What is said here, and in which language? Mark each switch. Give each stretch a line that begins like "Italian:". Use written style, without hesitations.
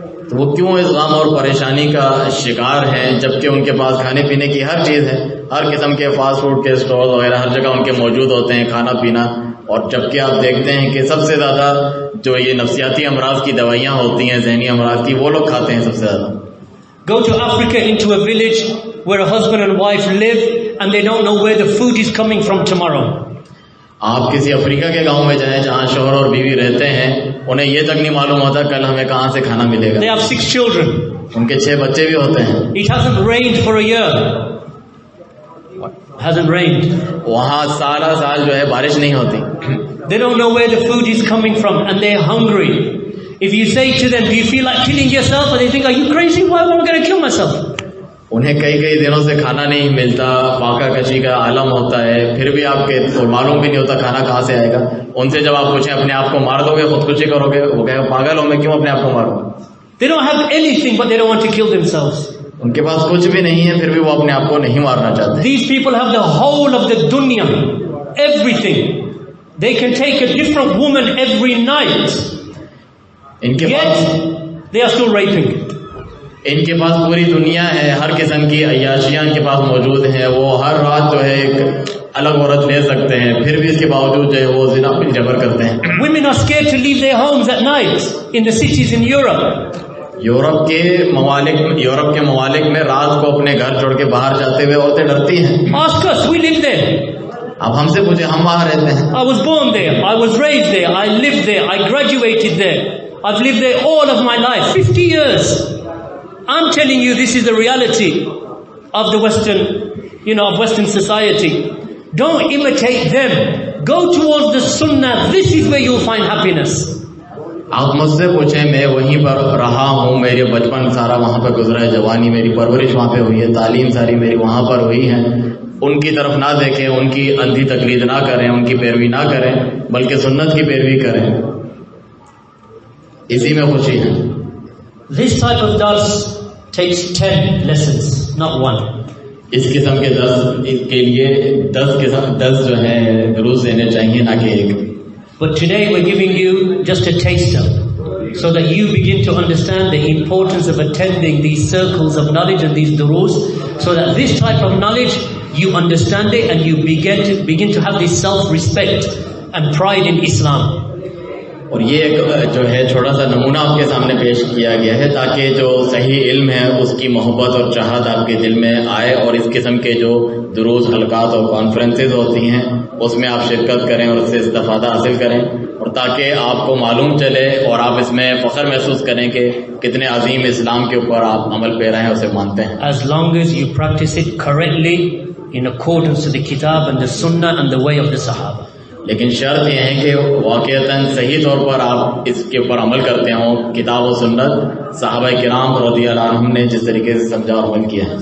Hindi: तो वो क्यों इस गम और परेशानी का शिकार हैं, जबकि उनके पास खाने पीने की हर चीज़ है, हर किस्म के फास्ट फूड के स्टॉल वगैरह हर जगह उनके मौजूद होते हैं, खाना पीना. और जबकि आप देखते हैं कि सबसे ज़्यादा जो ये नफ्सियाती अमराज की दवाइयाँ होती हैं, जहनी अमराज की, वो लोग खाते हैं सबसे ज़्यादा.
English: Go to Africa into a village where a husband and wife live and they don't know where the food is coming from tomorrow.
Hindi: आप किसी अफ्रीका के गांव में जाएं जहां शौहर और बीवी रहते हैं, उन्हें ये तक नहीं मालूम होता कल हमें कहां से खाना मिलेगा.
English: They have 6 children.
Hindi: उनके 6 बच्चे भी होते हैं.
English: It hasn't rained for a year. Hasn't rained.
Hindi: वहां सारा साल जो है बारिश नहीं होती.
English: They don't know where the food is coming from and they're hungry. If you say to them, do you feel like killing yourself? And they think, are you crazy? Why am I going to kill myself?
Hindi: उन्हें कई दिनों से खाना नहीं मिलता, फाका कशी का आलम होता है, फिर भी आपके मालूम भी नहीं होता खाना कहाँ से आएगा. उनसे जब आप पूछें अपने आप को मार दोगे, खुदकुशी करोगे, वो कहेगा पागल हो, मैं क्यों अपने आप को मारूं?
English: They don't have anything but they don't want to kill themselves.
Hindi: उनके पास कुछ भी नहीं है, फिर भी वो अपने आप को नहीं मारना चाहते.
English: These people have the whole of the dunya, everything. They can take a different woman every night. Yet they are still raping.
Hindi: इनके पास पूरी दुनिया है, हर किस्म की अय्याशियां इनके पास मौजूद हैं, वो हर रात जो है एक अलग औरत ले सकते हैं, फिर भी इसके बावजूद जो है वो ज़िना पे जबर करते हैं.
English: Women are scared to leave their homes at night in the cities in Europe.
Hindi: Europe के ममालिक में रात को अपने घर छोड़ के बाहर जाते हुए औरतें डरती हैं.
English: Ask us, we live there.
Hindi: अब हमसे पूछे, हम वहाँ रहते हैं.
English: I was born there, I was raised there, I lived there, I graduated there, I've lived there all of my life, 50 years. I'm telling you, this is the reality of the Western society. Don't imitate them. Go towards the Sunnah. This is where you'll find happiness.
Hindi: आप मुझसे पूछें, मैं वहीं पर रहा हूँ, मेरे बचपन सारा वहाँ पर गुजरा है, जवानी मेरी परवरिश वहाँ पे हुई है, तालीम सारी मेरी वहाँ पर हुई है. उनकी तरफ ना देखें, उनकी अंधी तकलीद ना करें, उनकी पैरवी ना करें, बल्कि सुन्नत की पैरवी करें. इसी में खुशी है.
English: This type of dars takes 10 lessons, not 1.
Hindi: इस किस्म के दर्स के लिए 10 जो है दुरूस देने चाहिए, ना कि 1.
English: But today we're giving you just a taster, so that you begin to understand the importance of attending these circles of knowledge and these duroos, so that this type of knowledge you understand it and you begin to have this self-respect and pride in Islam.
Hindi: और ये एक जो है छोटा सा नमूना आपके सामने पेश किया गया है, ताकि जो सही इल्म है उसकी मोहब्बत और चाहत आपके दिल में आए, और इस किस्म के जो दुरूस हलकात और कॉन्फ्रेंसेस होती हैं उसमें आप शिरकत करें और उससे इस्तिफादा हासिल करें, और ताकि आपको मालूम चले और आप इसमें फ़ख्र महसूस करें कि कितने अजीम इस्लाम के ऊपर आप अमल पेरा हैं, उसे मानते हैं.
English: As long as you practice it correctly in accordance to the Kitab and the Sunnah and the way of the Sahaba.
Hindi: लेकिन शर्त यह है कि वाक़ईतन सही तौर पर आप इसके ऊपर अमल करते हो, किताब और सुन्नत सहाबा किराम
Arabic: रज़ियल्लाहु अन्हुम
Hindi: ने जिस तरीके से समझा और अमल किया है.